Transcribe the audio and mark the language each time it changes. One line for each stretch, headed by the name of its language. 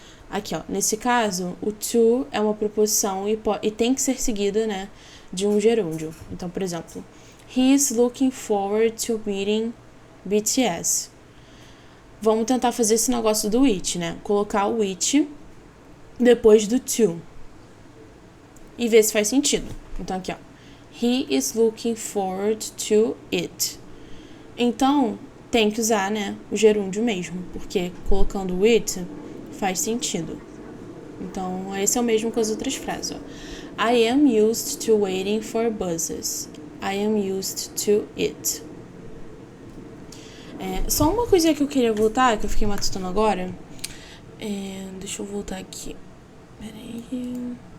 Portuguese: Aqui, ó, nesse caso, o to é uma preposição e tem que ser seguida, né, de um gerúndio. Então, por exemplo,
English: he is looking forward to meeting BTS.
Portuguese: Vamos tentar fazer esse negócio do it, né? Colocar o it depois do to e ver se faz sentido. Então, aqui, ó,
English: he is looking forward to it.
Portuguese: Então, tem que usar, né, o gerúndio mesmo, porque colocando o it faz sentido. Então, esse é o mesmo com as outras frases, ó.
English: I am used to waiting for buses. I am used to it.
Portuguese: Só uma coisinha que eu queria voltar, que eu fiquei matutando agora. Deixa eu voltar aqui. Peraí.